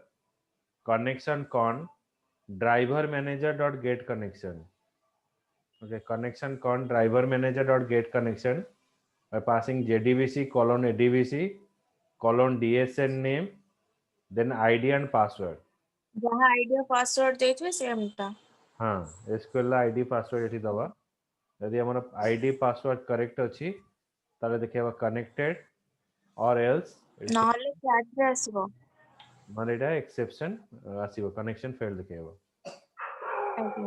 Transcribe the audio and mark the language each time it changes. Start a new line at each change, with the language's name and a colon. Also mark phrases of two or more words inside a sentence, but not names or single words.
English: Connection con driver manager.get connection. Okay, connection con driver manager.get connection by passing jdbc colon adbc colon dsn name, then id and password.
Odia: ଯାହା
English: ID password
Odia: ଦେଇଥିବେ ସେମଟା। हाँ, SQL ला
English: id password
Odia: ଏଠି ଦବା। ଯଦି ଆମର
English: id password correct
Odia: ଅଛି ତାହେଲେ ଦେଖେଇବା
English: connected or else
Odia: ନହେଲେ chat ରେ ଆସିବ। ମାନେ ଏଟା exception ଆସିବ
English: connection failed
Odia: ଦେଖେଇବା। ଆଜ୍ଞା।